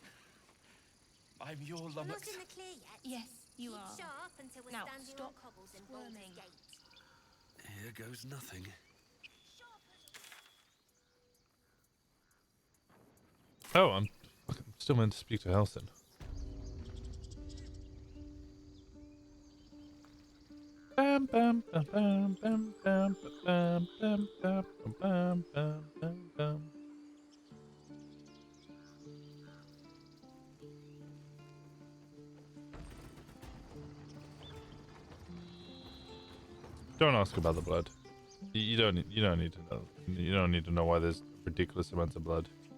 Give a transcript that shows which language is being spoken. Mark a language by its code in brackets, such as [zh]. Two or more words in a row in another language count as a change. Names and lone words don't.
[en] I'm your We're lummox. not in the clear yet. Yes, you Keep are. sharp until we're Now, standing stop on cobbles in Baldur's squirming. Gate. Here goes nothing. Oh, I'm still meant to speak to Halsin. Bam bam bam bam bam bam bam bam bam bam bam bam bam. Don't ask about the blood. You don't need to know. You don't need to know why there's ridiculous amounts of blood.